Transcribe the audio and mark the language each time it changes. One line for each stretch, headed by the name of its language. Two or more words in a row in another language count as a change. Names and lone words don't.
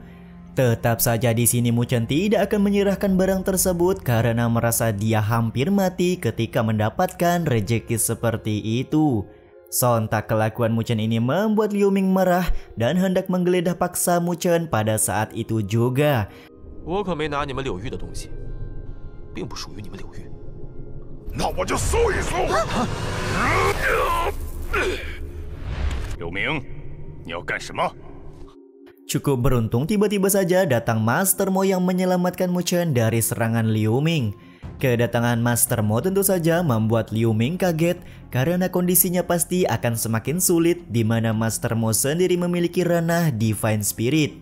Indonesian: Tetap saja di sini Muchen tidak akan menyerahkan barang tersebut karena merasa dia hampir mati ketika mendapatkan rejeki seperti itu. Sontak kelakuan Muchen ini membuat Liu Ming marah dan hendak menggeledah paksa Muchen pada saat itu juga.
Chinese: Liu Ming, 你要干什么？
Indonesian: Cukup beruntung tiba-tiba saja datang Master Mo yang menyelamatkan Muchen dari serangan Liu Ming. Kedatangan Master Mo tentu saja membuat Liu Ming kaget karena kondisinya pasti akan semakin sulit di mana Master Mo sendiri memiliki ranah Divine Spirit.